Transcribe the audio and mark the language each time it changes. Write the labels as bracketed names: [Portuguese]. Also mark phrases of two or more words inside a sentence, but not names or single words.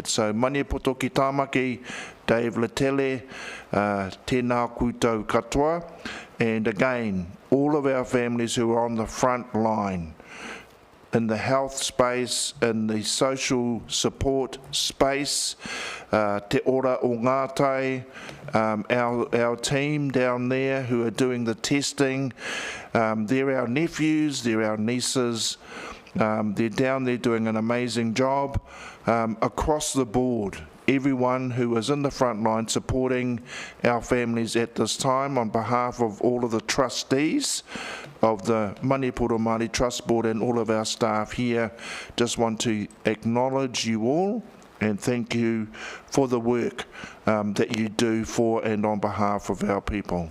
[Māori] So Maniapoto ki Tāmaki, Dave Letele, tēnā koutou katoa, [English] and again, all of our families who are on the front line, in the health space, in the social support space, [Māori] te ora o ngātai, [English] our team down there who are doing the testing, they're our nephews, they're our nieces, they're down there doing an amazing job across the board. Everyone who is in the front line supporting our families at this time, on behalf of all of the trustees of the Maniapoto Māori Trust Board and all of our staff here, just want to acknowledge you all and thank you for the work that you do for and on behalf of our people.